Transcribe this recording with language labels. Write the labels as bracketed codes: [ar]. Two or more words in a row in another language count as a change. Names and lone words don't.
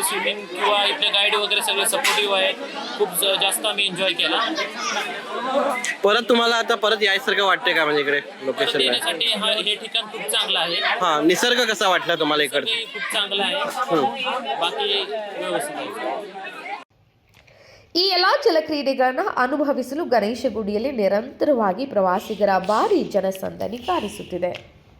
[mr] स्विमिंग किंवा इथले गाईड वगैरे सगळे सपोर्टिव्ह आहेत. खूप जास्त आम्ही एन्जॉय केला. परत तुम्हाला आता परत यायसारखं वाटतंय का? म्हणजे इकडे लोकेशन येण्यासाठी हे ठिकाण खूप चांगलं आहे. हा, निसर्ग कसा वाटला तुम्हाला इकडे? खूप चांगलं आहे. बाकी व्यवस्थित आहे. [kn] ಈ ಎಲ್ಲ ಜಲಕ್ರೀಡೆಗಳನ್ನು ಅನುಭವಿಸಲು ಗಣೇಶ ಗುಡಿಯಲ್ಲಿ ನಿರಂತರವಾಗಿ ಪ್ರವಾಸಿಗರ ಭಾರಿ ಜನಸಂದಣಿ ಕಾಣಿಸುತ್ತಿದೆ.